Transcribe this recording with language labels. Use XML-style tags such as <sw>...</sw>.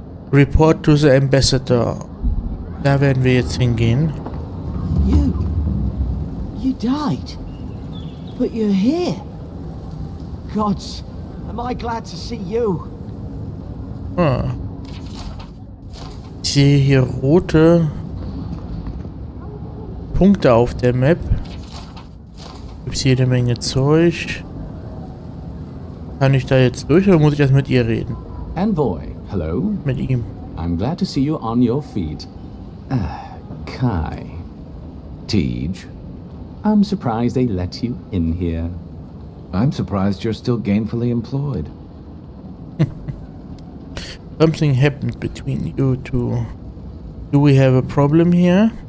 <en>Report to the Ambassador.</en> <de>Da werden wir jetzt hingehen.</de> <en>You died, but you're here. Gods, am I glad to see you?</en> <de>Ich sehe hier rote Punkte auf der Map. Gibt es jede Menge Zeug. Kann ich da jetzt durch oder muss ich erst mit ihr reden?</de> <en>Envoy, hello.</en> <de>Mit ihm.</de> <en>I'm glad to see you on your feet. Kai. Tej. I'm surprised they let you in here. I'm surprised you're still gainfully employed. Something happened between you two. Do we have a problem here?</en>